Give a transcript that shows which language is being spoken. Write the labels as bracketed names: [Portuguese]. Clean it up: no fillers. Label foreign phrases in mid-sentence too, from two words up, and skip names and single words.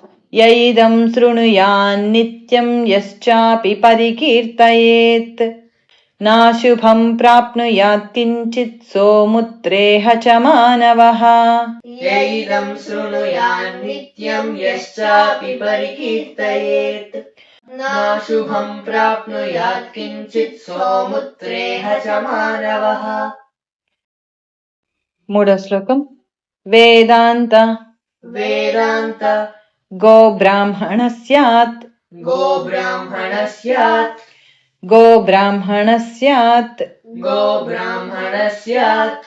[Sanskrit] यैदं शृणुयान्नित्यं यश्चापि परिकीर्तयेत् नाशुभं प्राप्नुयात् किञ्चित् सोमुत्रेह च मानवः यैदं शृणुयान्नित्यं यश्चापि परिकीर्तयेत् नाशुभं प्राप्नुयात् किञ्चित् सोमुत्रेह च मानवः। [Telugu] మూడో శ్లోకం. వేదాంత [Sanskrit] వేదాంత गो ब्राह्मण स्यात् गो ब्राह्मण स्यात् गो ब्राह्मण स्यात् गो ब्राह्मण स्यात्